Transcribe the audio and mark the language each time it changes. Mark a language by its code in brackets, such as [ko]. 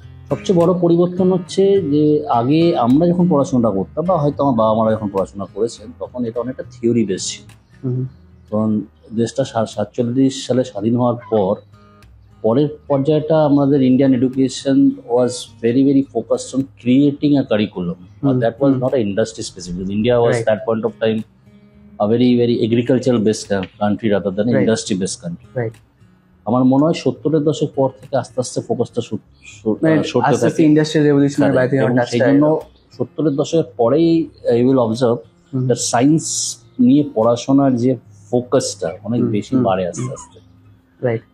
[bn] সবচেয়ে বড় পরিবর্তন হচ্ছে যে আগে আমরা যখন পড়াশোনাটা করতাম, বা হয়তো আমার বাবা মারা যখন পড়াশোনা করেছেন, তখন এটা অনেকটা থিওরি বেস ছিল। তখন দেশটা 47 সালে স্বাধীন হওয়ার পরের পর্যায়টা আমাদের [en] Indian education was very very focused on creating a curriculum. That was not a industry specific. India was that point of time a very very agricultural based country rather than industry based country. Right. [bn] আমার মনে হয় 70-এর দশক পর থেকে আস্তে আস্তে ফোকাসটা সরতে থাকে ইন্ডাস্ট্রিয়াল রেভলিউশনের বাইরে। সেই জন্য 70-এর দশকের পরেই [en] you will observe that [bn] science নিয়ে পড়াশোনার যে ফোকাসটা অনেক বেশি বাড়ে আস্তে আস্তে। [en] Right.